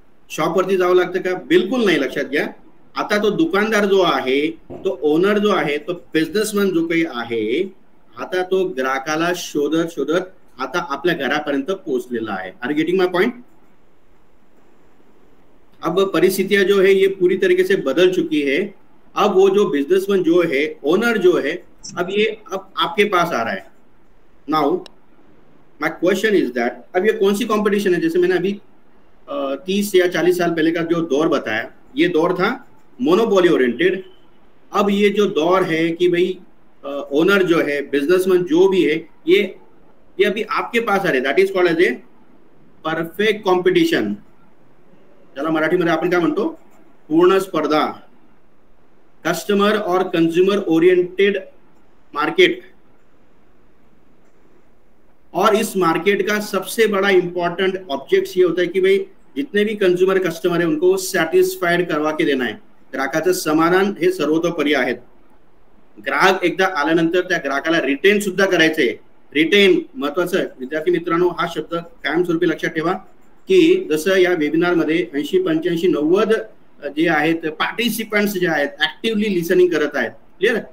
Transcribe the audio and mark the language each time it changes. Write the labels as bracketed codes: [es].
[mr] शॉपवरती जावं लागतं का? बिलकुल नाही, लक्षात घ्या. आता तो दुकानदार जो आहे, तो ओनर जो आहे, तो बिझनेसमॅन जो काही आहे, आता तो ग्राहकाला शोधत शोधत आता आपल्या घरापर्यंत पोहोचलेला आहे. [en] Are getting my point? [hi] अब परिस्थितियां जो है ये पूरी तरीके से बदल चुकी है. अब वो जो बिजनेसमैन जो है, ओनर जो है, अब आपके पास आ रहा है. [en] now my question is that, [hi] अब ये कौन सी कंपटीशन है? जैसे मैंने अभी 30 या 40 साल पहले का जो दौर बताया, ये दौर था मोनोपोली ओरिएंटेड. अब ये जो दौर है कि भाई ओनर जो है, बिजनेसमैन जो भी है, ये अभी आपके पास आ रहे. [en] That is called as a perfect competition. [mr] त्याला मराठीमध्ये आपण काय म्हणतो? पूर्ण स्पर्धा. [en] Customer और consumer oriented market. [hi] और इस मार्केट का सबसे बड़ा इंपॉर्टेंट ऑब्जेक्ट ये होता है कि भाई जितने भी कंज्यूमर कस्टमर है उनको सॅटिस्फाईड करवा के देना है. [mr] ग्राहकाचं समाधान हे सर्वतोपरी आहेत. ग्राहक एकदा आल्यानंतर त्या ग्राहकाला रिटेन सुद्धा करायचंय. रिटेन महत्वाचं. विद्यार्थी मित्रांनो, हा शब्द कायमस्वरूपी लक्षात ठेवा की जसं या वेबिनार मध्ये 80, 85, 90 जे आहेत पार्टिसिपंट्स जे आहेत ऍक्टिव्हली लिसनिंग करत आहेत. क्लिअर?